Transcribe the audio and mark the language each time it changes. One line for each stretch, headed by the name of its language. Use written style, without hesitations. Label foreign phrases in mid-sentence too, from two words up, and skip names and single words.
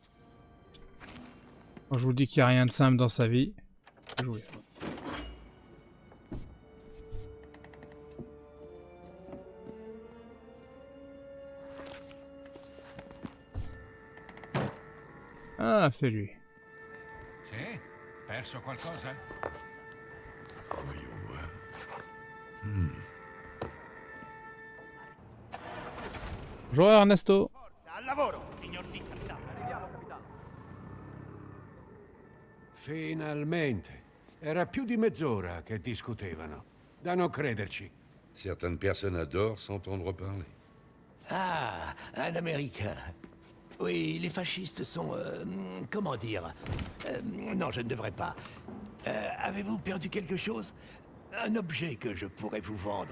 French: Quand je vous dis qu'il n'y a rien de simple dans sa vie, jouez. Ah, c'est lui.
Italian: Sì? Perso qualcosa?
French: Voyons voir. Bonjour Ernesto.
Italian: Al lavoro! Signor sì, capitano. Finalmente. Era più di mezz'ora che discutevano. Da non crederci.
French: Certaines personnes adorent s'entendre parler. Ah, un Américain. Oui, les fascistes sont... comment dire non, je ne devrais pas. Avez-vous perdu quelque chose? Un objet que je pourrais vous vendre.